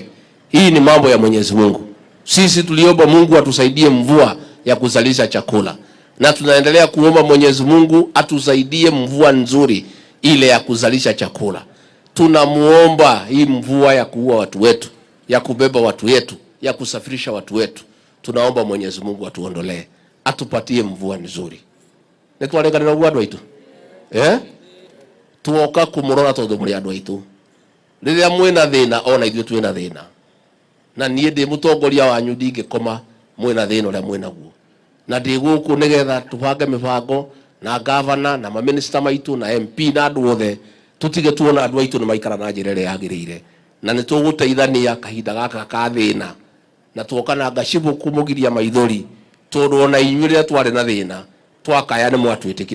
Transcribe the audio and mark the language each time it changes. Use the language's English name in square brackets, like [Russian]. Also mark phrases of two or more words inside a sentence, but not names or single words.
[Swahili] Hii ni mambo ya Mwenyezi Mungu. Sisi tuliomba Mungu atusaidie mvua ya kuzalisha chakula, na tunaendelea kuomba Mwenyezi Mungu atusaidie mvua nzuri ile ya kuzalisha chakula. Tunamuomba hii mvua ya kuua watu wetu, ya kubeba watu wetu, ya kusafirisha watu wetu. Tunaomba Mwenyezi Mungu atuondolee, atupatie mvua nzuri. [Meru] Nitwarenganira gwa andu aitu tuoka kumurora tondu muri andu aitu. [Kikuyu] Riria mwina thina ona ithuĩ twina thina, na niĩ ndĩ mũtongoria wanyu ndingĩkoma mwina thina ũrĩa mwĩnaguo, na ndĩ gũkũ nĩgetha tũbange mĩbango na gavana na maminista maitu na MP na andũ othe, tutige tuona andũ aitu nĩ maikara na njĩra ĩrĩa yagĩrĩire, na nĩ tũgũteithania kahinda gaka ka thĩna, na tuoka na ngacibũ kũmũgiria maithori tondũ ona inyuĩ rĩrĩa twarĩ na thĩna twakaya nĩ mwatwĩtĩkire.